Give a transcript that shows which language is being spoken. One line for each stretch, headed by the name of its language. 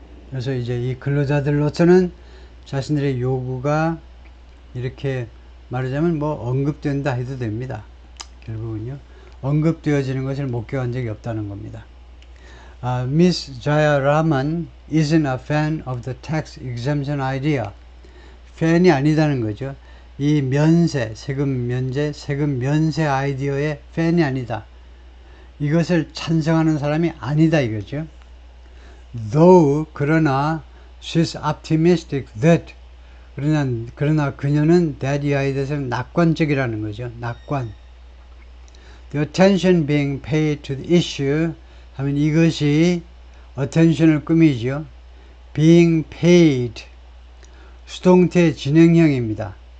Korean: 그래서 이제 이 근로자들로서는 자신들의 요구가 이렇게 말하자면 뭐 언급된다 해도 됩니다. 결국은요, 언급되어지는 것을 목격한 적이 없다는 겁니다.
English: Miss Jaya Raman isn't a fan of the tax exemption idea.
Korean: 팬이 아니다는 거죠. 이 세금 면세 아이디어의 팬이 아니다. 이것을 찬성하는 사람이 아니다 이거죠.
English: Though,
Korean: 그러나
English: she's optimistic that
Korean: 그러나 그녀는 that 이하에 대해서는 낙관적이라는 거죠. 낙관.
English: The attention being paid to the issue
Korean: 하면 이것이 attention을 꾸미죠.
English: being paid
Korean: 수동태 진행형입니다.